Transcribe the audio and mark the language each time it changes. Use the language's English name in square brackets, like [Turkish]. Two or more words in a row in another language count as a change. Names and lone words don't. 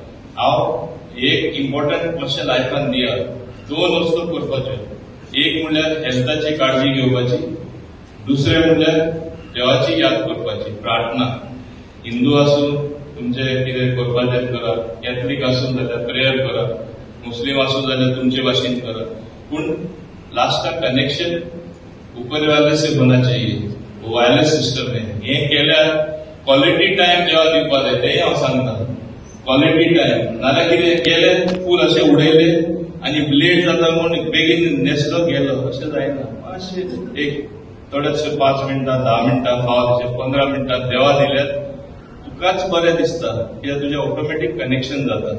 [Konkani] हांव एक इम्पॉर्टंट मातशें लायफान दिया 2 वस्तू करपाच्यो, एक म्हणल्यार हेल्थाची काळजी घेवपाची, दुसरे म्हणल्यार देवाची याद करपाची प्रार्थना। हिंदू आसूं तुमचे कितें करपाचें करा, कॅथलीक आसूं जाल्यार प्रेयर करा, मुस्लीम आसूं जाल्यार तुमचे भाशेन करा, पूण लास्टाक कनेक्शन [Hindi] ऊपर वाले से होना चाहिए, [English] wireless system [Konkani] हे केल्यार [English] quality time [Konkani] जेव्हा दिवपाक जाय तेंय हांव सांगता। [English] quality time [Konkani] नाल्यार कितें केलें फूल अशें उडयले आनी लेट जाता म्हूण बेगीन न्हेसलो गेलो अशें जायना। मातशें एक थोडेशे 5 मिनटां 10 मिनटां फावचे 15 मिनटां देवा दिल्यार तुकाच बरें दिसता कित्याक तुजें ऑटोमॅटीक कनेक्शन जाता।